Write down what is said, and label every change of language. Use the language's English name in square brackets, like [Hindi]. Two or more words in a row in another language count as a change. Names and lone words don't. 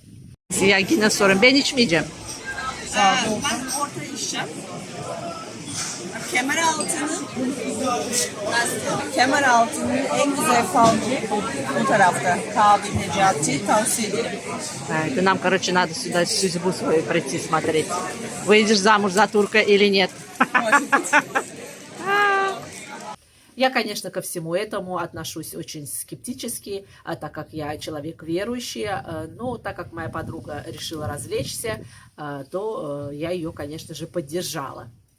[Turkish] Я yine sorun. Ben içmeyeceğim. Ben orta içeceğim. Kemeraltı'nın en güzel falcı bu tarafta. Kabil Necati tavsiye ederim. [Russian] Нам, короче, надо сюда судьбу свою прийти смотреть. Выйдешь замуж за турка или нет? Я, конечно, ко всему этому отношусь очень скептически, так как я человек верующий, но так как моя подруга решила развлечься, то я ее, конечно же, поддержала.